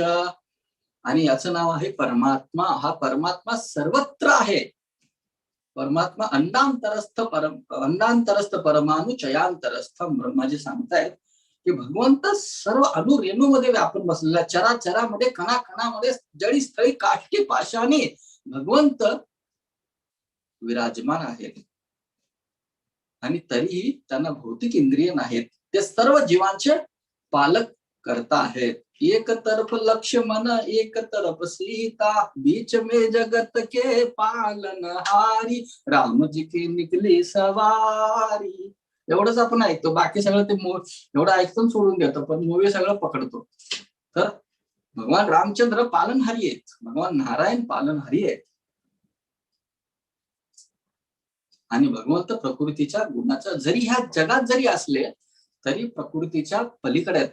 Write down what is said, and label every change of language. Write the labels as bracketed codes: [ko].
[mr] आणि याचं नाव आहे परमात्मा. हा परमात्मा सर्वत्र आहे. [sa] परमात्मा अंडांतरस्थ परमाणु चयांतरस्थम. [mr] ब्रह्माजी सांगतायत की भगवंत सर्व अणुरेणूमध्ये व्यापून बसलेला, चराचरामध्ये, कणाकणामध्ये, जळी स्थळी, काष्टी पाशाने भगवंत विराजमान आहेत. आणि तरीही त्यांना भौतिक इंद्रिय नाहीत. ते सर्व जीवांचे पालक करता आहेत. [hi] एक तरफ लक्ष्मण एक तरफ सीता बीच में जगत के पालनहारी राम जी की निकली सवारी. [mr] एवढंच आपण ऐकतो. बाकी सगळं ते एवढं ऐकतो सोडून देतो, पण मूवी सगळं पकडतो. तर भगवान रामचंद्र पालनहारी आहेत. भगवान नारायण पालनहारी आहेत. आणि भगवंत प्रकृतीच्या गुणाचा जरी ह्या जगात जरी असले तरी प्रकृतीच्या पलीकडे आहेत.